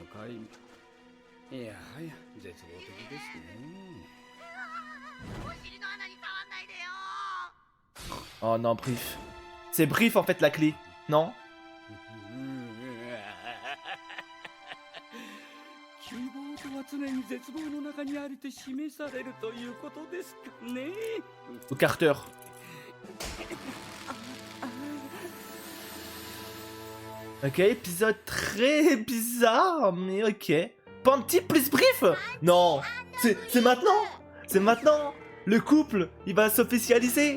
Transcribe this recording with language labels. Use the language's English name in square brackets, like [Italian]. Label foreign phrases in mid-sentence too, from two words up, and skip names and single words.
[French] Oh non Brief. C'est Brief en fait la clé, non? [Japanese] 希望とは常に絶望の中にありて示されるということですかね。 [French] Au Carter. Ok, épisode très bizarre, mais ok. Panty plus Brief. Non, c'est maintenant. C'est maintenant. Le couple, il va s'officialiser.